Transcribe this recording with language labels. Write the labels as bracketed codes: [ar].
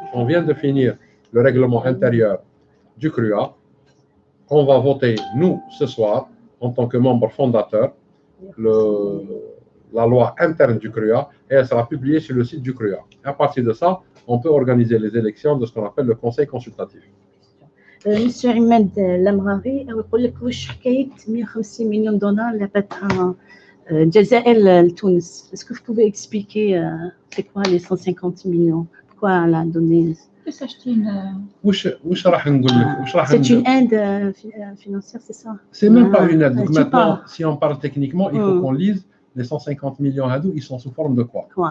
[fr] On vient de finir le règlement intérieur du CRUA. On va voter, nous, ce soir, en tant que membre fondateur, la loi interne du CRUA, et elle sera publiée sur le site du CRUA. À partir de ça, on peut organiser les élections de ce qu'on appelle le conseil consultatif. [ar] Monsieur Ahmed Lamrari, يقول لك واش حكايه 150 مليون دولار اللي عطاتها الجزائر لتونس. [fr] Est-ce que vous pouvez expliquer c'est quoi les 150 millions? Pourquoi elle a donné? [ar] واش راح نقول لك واش راح [fr] C'est une aide financière, c'est ça? C'est même pas une aide. Donc maintenant, si on parle techniquement, il faut qu'on lise les 150 millions hadou, ils sont sous forme de quoi?